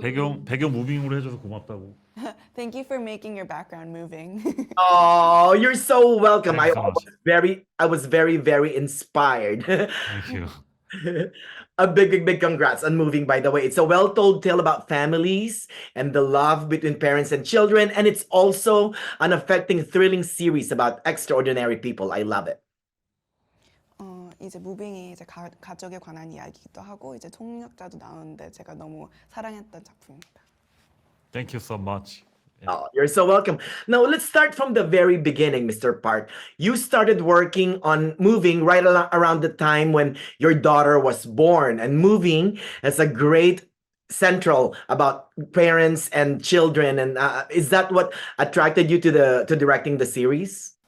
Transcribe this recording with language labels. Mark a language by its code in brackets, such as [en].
[ko] 배경 무빙으로 해줘서 고맙다고. [en] Thank you for making your background moving. Oh, you're so welcome. Thanks so much. I was very, very inspired. Thank you. A big congrats on moving, by the way. It's a well-told tale about families and the love between parents and children, and it's also an affecting, thrilling series about extraordinary people. I love it. [ko] 이제 무빙이 이제 가족에 관한 이야기기도 하고 이제 통역자도 나오는데 제가 너무 사랑했던 작품입니다. [en] Thank you so much. Oh, you're so welcome. Now, let's start from the very beginning, Mr. Park. You started working on moving right around the time when your daughter was born, and moving is a great central about parents and children. And is that what attracted you to the to directing the series?